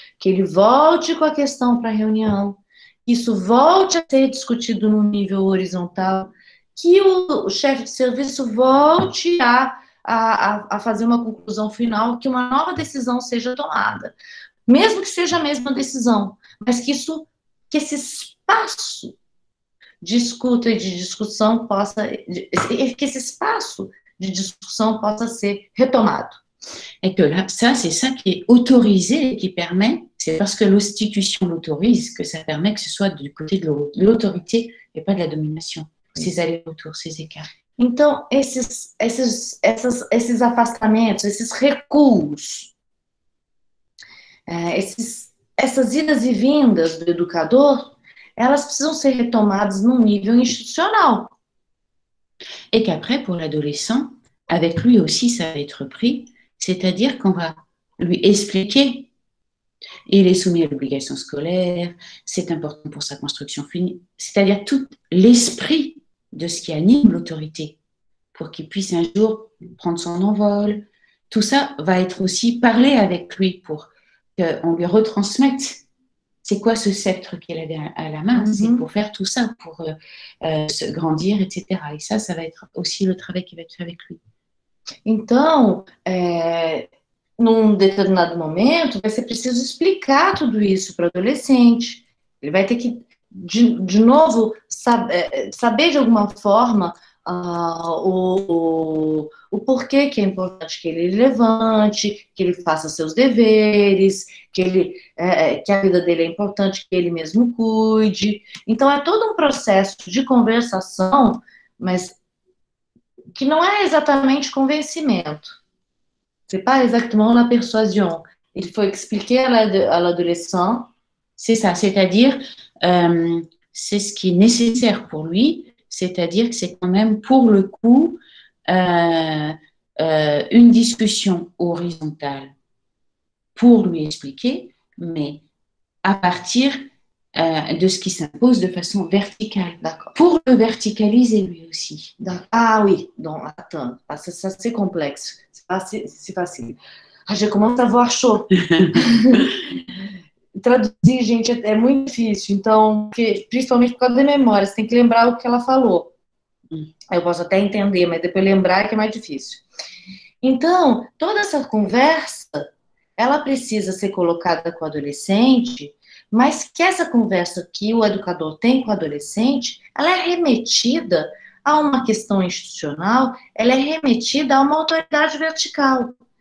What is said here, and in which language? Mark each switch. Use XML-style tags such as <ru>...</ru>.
<pt>Que ele volte com a questão para a reunião, que isso volte a ser discutido no nível horizontal, que o chefe de serviço volte a fazer uma conclusão final, que uma nova decisão seja tomada. Mesmo que seja a mesma decisão, mas que esse espaço de escuta e de discussão que esse espaço de discussão possa ser retomado.</pt> <fr>Et que là, c'est ça qui est autorisé et qui permet, c'est parce que l'institution l'autorise que ça permet que ce soit du côté de l'autorité et pas de la domination. Ces allers-retours, ces écarts.</fr> <pt>Então, esses afastamentos, esses recuos, essas idas e vindas do educador, elas precisam ser retomadas num nível institucional.</pt> <fr>Et qu'après, pour l'adolescent, avec lui aussi, ça va être pris, c'est-à-dire qu'on va lui expliquer Il est soumis à l'obligation scolaire, c'est important pour sa construction finie, c'est-à-dire tout l'esprit de ce qui anime l'autorité, pour qu'il puisse un jour prendre son envol. Tout ça va être aussi parlé avec lui pour qu'on lui retransmette. C'est quoi ce sceptre qu'il avait à la main? C'est pour faire tout ça, pour se grandir, etc. Et ça va être aussi le travail qui va être fait avec lui.</fr> <pt>Então, num determinado momento, vai ser preciso explicar tudo isso para o adolescente. Ele vai ter que, de novo, saber de alguma forma o porquê que é importante que ele levante, que ele faça seus deveres, que a vida dele é importante, que ele mesmo cuide. Então, é todo um processo de conversação, mas que não é exatamente convencimento.</pt> <fr>C'est pas exactement la persuasion. Il faut expliquer à l'adolescent. C'est ça, c'est-à-dire, c'est ce qui est nécessaire pour lui, c'est-à-dire que c'est quand même, pour le coup, une discussion horizontale pour lui expliquer, mais à partir de ce qui s'impose de façon verticale. Pour le verticaliser lui aussi. Ah oui, donc attends, ça c'est complexe, c'est facile.</fr> <pt>Já começa a voar chaud. Traduzir, gente, é muito difícil, então, principalmente por causa da memória, você tem que lembrar o que ela falou. Eu posso até entender, mas depois lembrar que é mais difícil. Então, toda essa conversa, ela precisa ser colocada com o adolescente, mas que essa conversa que o educador tem com o adolescente, ela é remetida a uma questão institucional, ela é remetida a uma autoridade vertical.</pt>